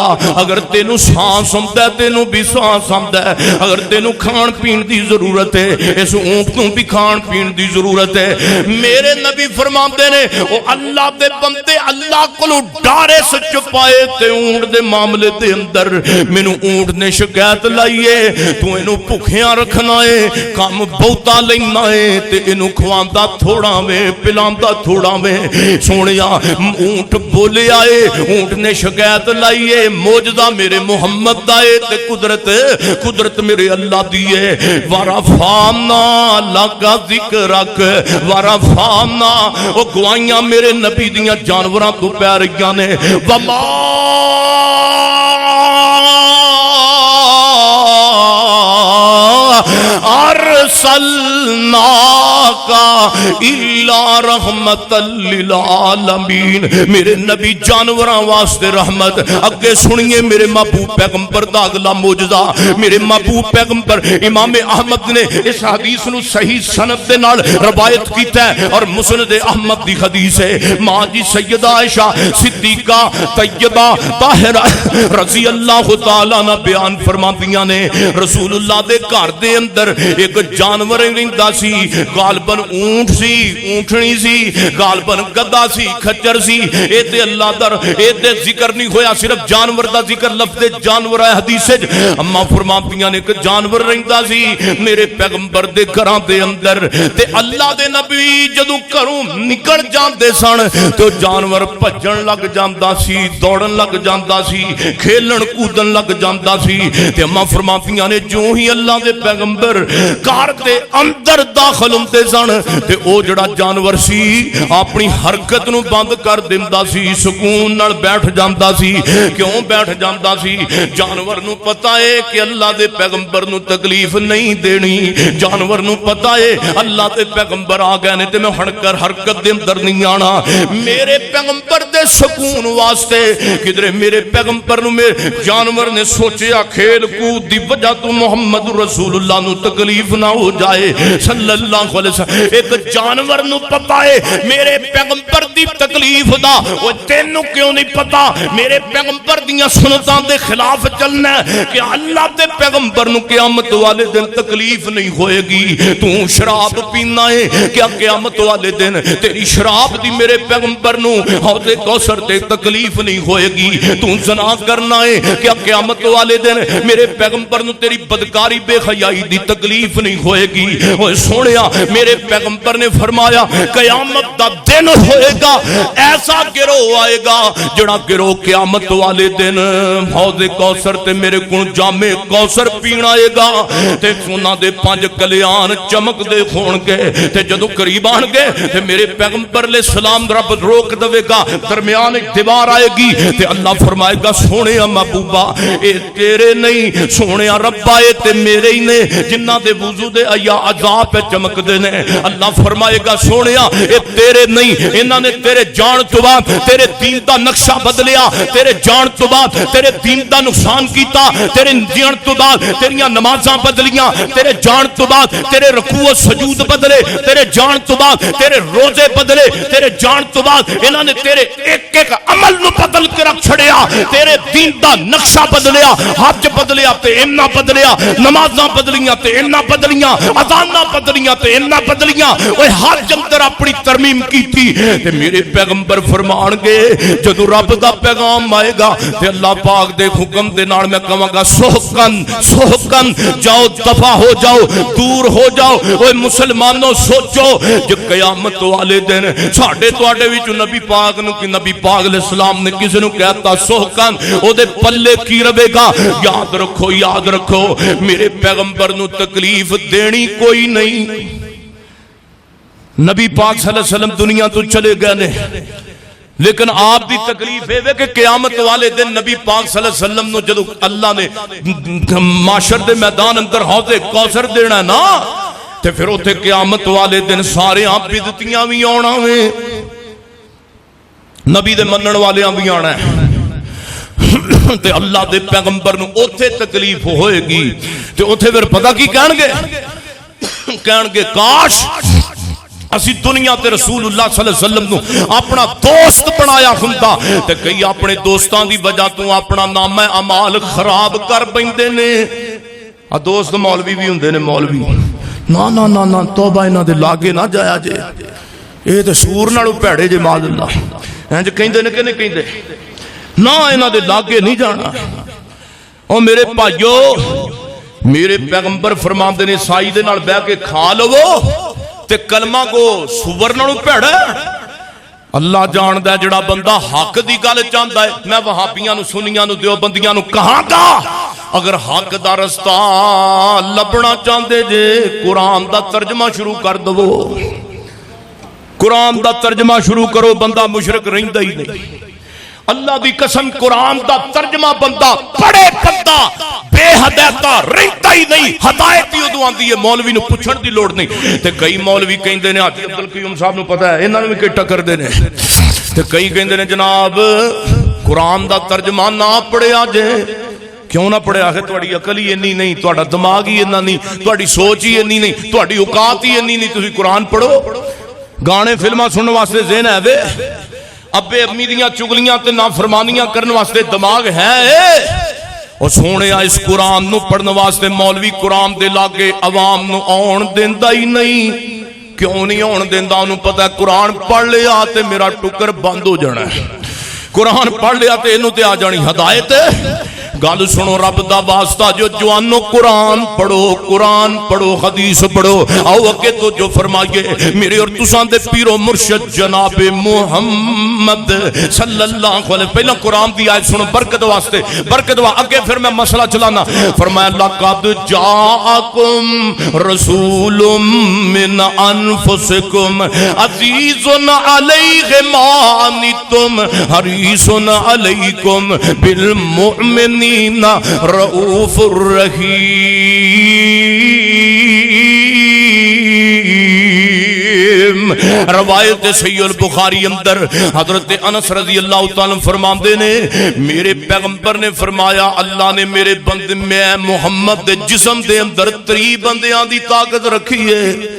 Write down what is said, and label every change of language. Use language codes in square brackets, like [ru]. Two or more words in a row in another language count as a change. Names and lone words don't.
[pa] اگر تینوں سانس ہوندا ہے تینوں بھی سانس آندا ہے، اگر تینوں کھان پین دی ضرورت ہے اس اونٹ نوں بھی کھان پین دی ضرورت ہے۔ میرے نبی فرماندے نے، او اللہ دے بندے اللہ کو ڈر اس چپائے تے اونٹ دے معاملے دے اندر۔ مینوں اونٹ نے شکایت لائی ہے، تو اینوں بھکھیاں رکھنا ہے، کام بہتا لینا ہے تے اینوں کھواندا تھوڑا وے پلاندا تھوڑا وے۔ سونیا اونٹ بولے آئے، اونٹ نے شکایت لائی ہے، معجزہ میرے محمد دا ہے تے قدرت میرے اللہ دی ہے۔ [ar] ورفعنا لک ذکرک ورفعنا، [pa] او گوائیاں میرے نبی دیاں جانوراں تو پہ رہیاں نے۔ [ar] وما ارسلناک ارسلناک الا رحمت للعالمین، [pa] میرے نبی جانوراں واسطے رحمت۔ اگے سنیے میرے محبوب پیغمبر دا اگلا معجزہ۔ میرے محبوب پیغمبر امام احمد نے اس حدیث نو صحیح سند دے نال روایت کیتا ہے، اور مسند احمد دی حدیث ہے۔ ماں جی سیدہ عائشہ صدیقہ طیبہ طاہرہ [ar] رضی اللہ تعالیٰ عنہ [pa] بیان فرماندیاں نے رسول اللہ دے گھر دے اندر ایک جانور رہندا سی، غالباً اونٹ سی، اونٹنی سی، غالباً گدھا سی، کھچر سی۔ اے تے اللہ در اے تے ذکر نہیں ہویا، صرف جانور دا ذکر لفظ جانور ہے حدیث وچ۔ اما فرماندیاں نے کہ جانور رہندا سی میرے پیغمبر دے گھراں دے اندر، تے اللہ دے نبی جدوں گھروں نکل جاندے سن تے جانور بھجن لگ جاندا سی، دوڑن لگ جاندا سی، کھیلن کودن لگ جاندا سی۔ تے اما فرماندیاں نے جو ہی اللہ دے پیغمبر گھر دے اندر داخل ہوندے سن تے او جڑا جانور سی اپنی حرکت نو بند کر دیندا سی، سکون نال بیٹھ جاندا سی۔ کیوں بیٹھ جاندا سی؟ جانور نو پتہ ہے کہ اللہ دے پیغمبر نو تکلیف نہیں دینی، جانور نو پتہ ہے اللہ دے پیغمبر آ گئے نے تے میں ہن کر حرکت دے اندر نہیں آنا۔ میرے پیغمبر دے سکون واسطے کدھر میرے پیغمبر نو میرے جانور نے سوچیا کھیل کود دی وجہ تو محمد رسول اللہ نو تکلیف نہ ہو جائے [ar] صلی اللہ علیہ وسلم۔ [pa] ایک جانور نو پتہ ہے میرے پیغمبر دی تکلیف دا، وہ تینوں کیوں نہیں پتا؟ میرے پیغمبر دیاں سنتاں دے خلاف چلنا ہے کہ اللہ دے پیغمبر نو قیامت والے دن تکلیف نہیں ہوئے گی۔ تو شراب پینا ہے کیا قیامت والے دن تیری شراب دی میرے پیغمبر نو حوض کوثر تے تکلیف نہیں ہوئے گی؟ تو زنا کرنا ہے کیا قیامت والے دن میرے پیغمبر نو تیری بدکاری بے حیائی دی تکلیف نہیں ہوئے گی؟ اوہ سونیا میرے پیغمبر نے فرمایا قیامت دا دن ہوئے گا، ایسا گروہ آئے گا جڑا گروہ قیامت والے دن حوض کوثر تے میرے کو جامع کوثر پینا آئے گا تے سونا دے 5 کلیان چمک دے خون کے تے جدو قریب آن گئے تے میرے پیغمبر [ar] علیہ السلام [pa] رب روک دوے گا، درمیان ایک دیوار آئے گی تے اللہ فرمائے گا سونے محبوبہ اے تیرے نہیں، سونے ربا اے تے میرے ہی نے جنہ دے وضو دے ایا عذاب پہ چمک دے نے۔ اللہ فرمائے گا سونے اے تیرے نہیں، انہاں نے تیرے جان تو بعد تیرے دین دا نقشہ بدلیا، تیرے جان تو بعد تیرے دین دا نقصان کیتا، تیرے جان تو بعد تیریاں نمازاں بدلیاں، تیرے جان تو بعد تیرے رکوع و سجود بدلے، تیرے جان تو بعد تیرے روزے بدلے، تیرے جان تو بعد انہاں نے تیرے ایک ایک عمل نو بدل کے رکھ چھڑیا، تیرے دین دا نقشہ بدلیا، حج بدلیا تے اینا بدلیا، نمازاں بدلیاں تے اینا بدلیاں، اذاناں بدلیاں تے اینا بدلیاں۔ اوہ حج اندر اپنی ترمیم کیتی تے میرے پیغمبر فرمان گے جدو رب دا پیغام آئے گا تے اللہ پاک دے حکم دے نال میں کہاں گا سوکن سوکن جاؤ، دفع ہو جاؤ، دور ہو جاؤ۔ اوہ مسلمانوں سوچو جو قیامت والے دن ساڈے تواڈے وچ نبی پاک نو کہ نبی پاک [ar] علیہ السلام [pa] نے کسی نو کہتا سوکن او دے پلے کی رہے گا؟ یاد رکھو یاد رکھو میرے پیغمبر نو تکلیف دینی کوئی نہیں۔ نبی پاک [ar] صلی اللہ علیہ وسلم [pa] دنیا تو چلے گئے نے، لیکن آپ دی تکلیف ہے کہ قیامت والے دن نبی پاک [ar] صلی اللہ علیہ وسلم [pa] نو جدو اللہ نے معاشر دے میدان اندر حوض کوثر دینا نا تے پھر اوتھے قیامت والے دن سارے آپ بدتیاں بھی آنا ہے، نبی دے منن والے بھی آنا ہے تے اللہ دے پیغمبر نو اوتھے تکلیف ہوئے گی تے اوتھے پھر پتہ کی کہن گے کاش اسی دنیا تے رسول اللہ [ar] صلی اللہ علیہ وسلم [pa] نو اپنا دوست بنایا ہوندا تے کئی اپنے دوستاں دی وجہ تو اپنا نام اعمال خراب کر بیندے نے۔ دوست مولوی بھی ہوندے نے، مولوی نا نا نا نا توبہ انہاں دے لاگے نہ جایا جے، اے تے سور نالوں بھڑے جے [ar] معاذ اللہ، [pa] انج کہندے نے کہ نہیں کہندے نا انہاں دے لاگے نہیں جانا۔ او میرے بھائیو میرے پیغمبر فرماندے نے سائی دے نال بیٹھ کے کھا لو تے کلمہ کو سور نالوں بھڑا۔ اللہ جاندا ہے جڑا بندہ حق دی گل چاہندا ہے، میں وہابیاں نو سنیاں نو دیوبندیاں نو کہاں گا اگر حق دا رستہ لبنا چاہندے جے قرآن دا ترجمہ شروع کر دو، قرآن دا ترجمہ شروع کرو، بندہ مشرک رہندا ہی نہیں۔ اللہ دی قسم قرآن دا ترجمہ بندہ پڑھے، بندہ بے ہدایتا رہتا ہی نہیں، ہدایت ہی ادو آندی ہے مولوی نو پوچھن دی لوڑ نہیں۔ تے کئی مولوی کہندے نے حاجی عبد القیوم صاحب نو پتہ ہے انہاں نو بھی کٹا کردے نے، تے کئی کہندے نے جناب قرآن دا ترجمہ نہ پڑھیا جے۔ کیوں نہ پڑھیا ہے؟ تہاڈی عقل ہی انی نہیں، تہاڈا دماغ ہی اتنا نہیں، تہاڈی سوچ ہی انی نہیں، تہاڈی اوقات ہی انی نہیں، تسی قرآن پڑھو۔ گانے فلماں سنن واسطے ذہن ہے وے، ابے امی دیاں چگلیاں تے نافرمانیاں کرن واسطے دماغ ہے؟ اور سونے اس قرآن نو پڑھن واسطے مولوی قرآن دے لاگے عوام نو آن دیندا ہی نہیں۔ کیوں نہیں آن دیندا؟ انہوں پتہ ہے قرآن پڑھ لیا تے میرا ٹکر بند ہو جانا ہے، قرآن پڑھ لیا تے انہوں تے آ جانی ہدایت ہے۔ گل سنو رب دا واسطہ جو جوانو قرآن پڑھو، قرآن پڑھو، حدیث پڑھو۔ آؤ اگے تو جو فرمائیے میرے اور تساں دے پیر و مرشد جناب محمد [ar] صلی اللہ علیہ، [pa] پہلا قرآن دی آیت سنو برکت واسطے، برکت واسطے اگے پھر میں مسئلہ چلانا۔ [ar] فرمایا لقد جاءکم رسول من انفسکم عزیز علیہ ما عنتم حریص علیکم بالمؤمنین رؤوف الرحیم۔ [pa] روایت صحیح البخاری اندر حضرت انس [ar] رضی اللہ تعالیٰ [pa] فرماندے نے میرے پیغمبر نے فرمایا اللہ نے میرے بندے میں محمد دے جسم دے اندر 3 بندیاں دی طاقت رکھی ہے۔